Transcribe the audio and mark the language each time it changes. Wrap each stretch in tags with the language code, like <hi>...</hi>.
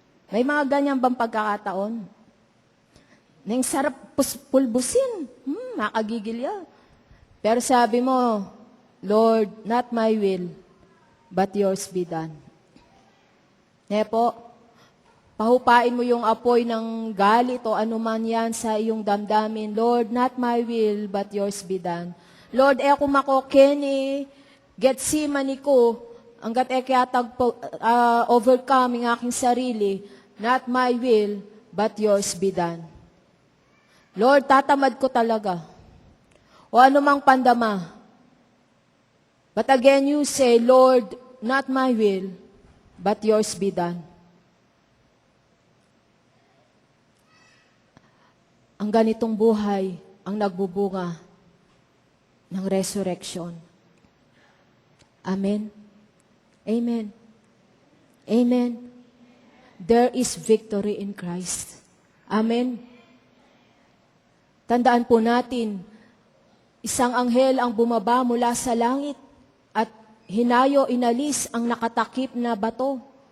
<tl>May mga ganyan bang pagkakataon? Neng sarap pulbusin. Makagigil yan. Pero sabi mo,</tl> <en>"Lord, not my will, but yours be done."</en> <tl>Po, pahupain mo yung apoy ng galit o anuman yan sa iyong damdamin.</tl> <en>"Lord, not my will, but yours be done."</en> <tl>Lord, ako makokeni, Gethsemane ko, hanggat kayatag overcome ang aking sarili,</tl> <en>"Not my will, but yours be done."</en> <tl>Lord, tatamad ko talaga. O anumang pandama.</tl> <en>But again you say, "Lord, not my will, but yours be done."</en> <tl>Ang ganitong buhay ang nagbubunga ng resurrection. Amen. Amen. Amen.</tl> <en>There is victory in Christ. Amen.</en> <tl>Tandaan po natin, isang anghel ang bumaba mula sa langit at inalis ang nakatakip na bato.</tl>